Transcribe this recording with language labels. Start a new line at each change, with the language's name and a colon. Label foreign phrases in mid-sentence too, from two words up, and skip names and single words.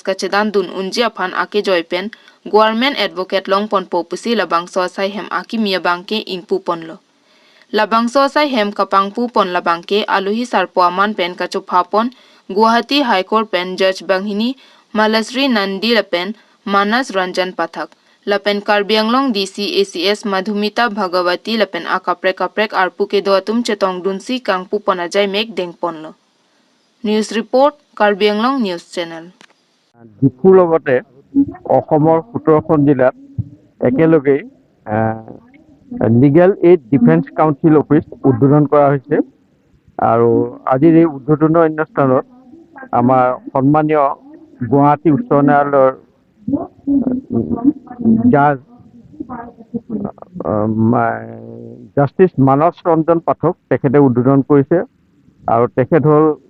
Karbi: kachedan dun unjia phan ake joy pen
English: government advocate
Karbi: long pon popu si labang so sai hem akimi bangke ing pupon lo labang so sai hem kapang pupon labangke aluhi sarpo aman pen kachupapon Guwahati High Court pen Judge Banghini Malasri Nandi lapen Manas Ranjan Pathak lapen Karbi Anglong DC ACS Madhumita Bhagawati lapen akaprek arpu ke doatum chetong dunsi kang pupona jai mek dengpon lo.
English: News report Karbi Anglong News Channel.
Assamese: ডিফুৰ লগতে অসমৰ 17খন জিলাত একেলগে
English: legal aid defence council office
Assamese: উদ্বোধন কৰা হৈছে আৰু আজিৰ এই উদ্বোধনৰ অনুষ্ঠানত আমাৰ সন্মানীয় গুৱাহাটী উচ্চ ন্যায়ালয়ৰ
English: judge justice
Assamese: মানস ৰঞ্জন পাঠক তেখেতে উদ্বোধন কৰিছে আৰু তেখেত হ'ল